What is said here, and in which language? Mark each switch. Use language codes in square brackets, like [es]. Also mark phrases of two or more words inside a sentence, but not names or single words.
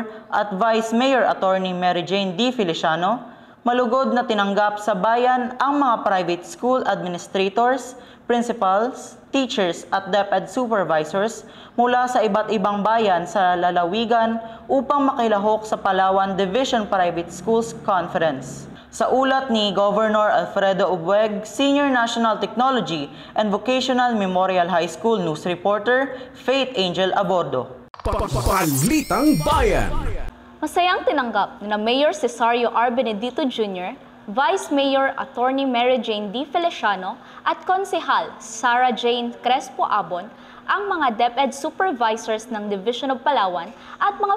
[tl] at Vice Mayor Attorney Mary Jane D. Feliciano, malugod na tinanggap sa bayan ang mga [en] private school administrators, principals, teachers [tl] at DepEd supervisors mula sa iba't ibang bayan sa lalawigan upang makilahok sa Palawan Division Private Schools Conference. Sa ulat ni Governor Alfredo Abueg, Senior National Technology and Vocational Memorial High School News Reporter, Faith Angel Abordo. Balitang Bayan. Masayang tinanggap ni Mayor Cesario R. Benedito Jr., Vice Mayor Attorney Mary Jane D. Feliciano at Konsehal Sara Jane Crespo Abon ang mga DepEd supervisors ng Division of Palawan at mga